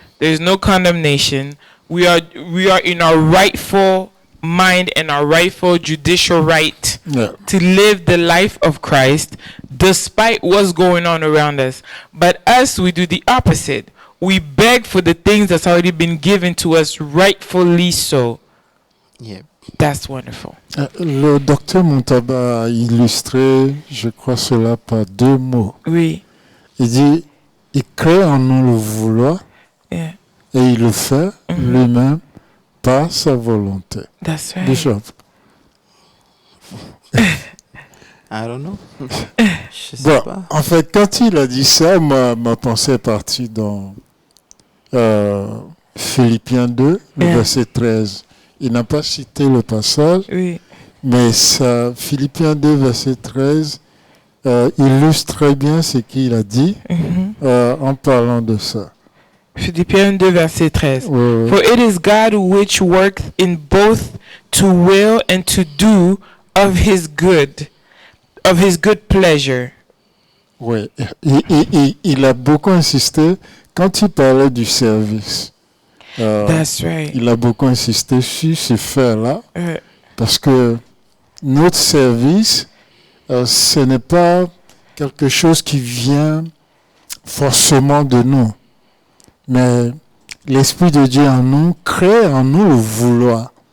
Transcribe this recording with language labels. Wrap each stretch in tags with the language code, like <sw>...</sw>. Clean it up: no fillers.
<en>There is no condemnation. We are in our rightful mind and our rightful judicial right to live the life of Christ despite what's going on around us. But us, we do the opposite. We beg for the things that's already been given to us rightfully so. That's wonderful.</en> <fr>Le docteur Montaba a illustré, je crois, cela par deux mots. Oui. Il dit, il crée en nous le vouloir et il le fait lui-même par sa volonté.</fr> <en>That's right. Bishop. I don't know.</en> <fr>Je sais pas. En fait, quand il a dit ça, ma pensée est partie dans Philippiens 2, le verset 13. Il n'a pas cité le passage, mais ça, Philippiens 2, verset 13, illustre très bien ce qu'il a dit en parlant de ça. Philippiens 2, verset 13.</fr> <en>For it is God which worketh in both to will and to do of his good pleasure.</en> <fr>Oui, il a beaucoup insisté quand il parlait du service.</fr> <en>That's right.</en> <fr>Il a beaucoup insisté sur ce fait-là, parce que notre service, ce n'est pas quelque chose qui vient forcément de nous, mais l'Esprit de Dieu en nous crée en nous le vouloir.</fr>